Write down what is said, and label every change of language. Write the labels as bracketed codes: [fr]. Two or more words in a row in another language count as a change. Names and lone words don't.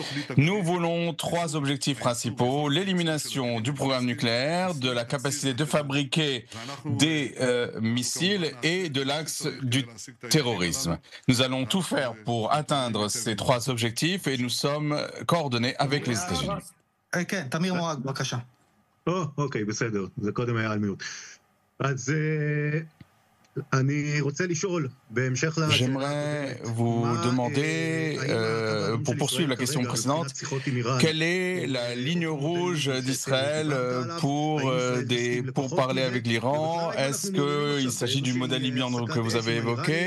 [fr] Nous voulons 3 objectifs principaux: l'élimination du programme nucléaire, de la capacité de fabriquer des missiles et de l'axe du terrorisme. Nous allons tout faire pour atteindre ces 3 objectifs et nous sommes coordonnés avec les États-Unis. [he] תמיר מורג, בבקשה. אוקיי, בסדר, זה קודם היה על מיוט. אז [fr] j'aimerais vous demander, pour poursuivre la question précédente, quelle est la ligne rouge d'Israël pour parler avec l'Iran? Est-ce qu'il s'agit du modèle libyen que vous avez évoqué?